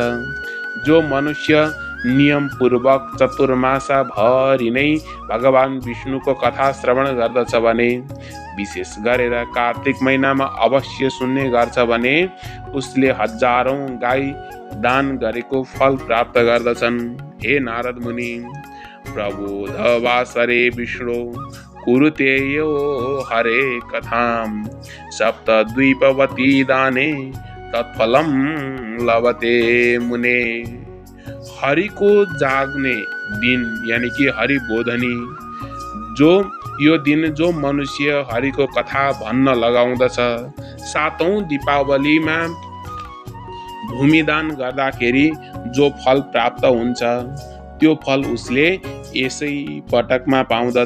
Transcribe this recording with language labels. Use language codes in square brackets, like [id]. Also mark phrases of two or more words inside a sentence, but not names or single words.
[ne] जो मनुष्य नियम पूर्वक चतुर्मासा भरि नै भगवान विष्णुको कथा श्रवण गर्दछ भने, विशेष गरेर कार्तिक महिनामा अवश्य सुन्ने गर्छ भने उसले 1000औं गाई दान गरेको फल प्राप्त गर्दछन्। हे नारद मुनि, [sa] प्रबोधवासरे विष्णु कुरुते यो हरे कथां सप्तद्वीपवती दाने तत्फलम लभते मुने। [ne] हरिको जाग्ने दिन यानी कि हरिबोधनी, जो यो दिन जो मनुष्य हरिको कथा भन्न लगाउँदछ, 7औं दीपावलीमा भूमिदान गर्दाखेरि जो फल प्राप्त हुन्छ त्यो फल उसले यसै पटकमा पाउँदछ।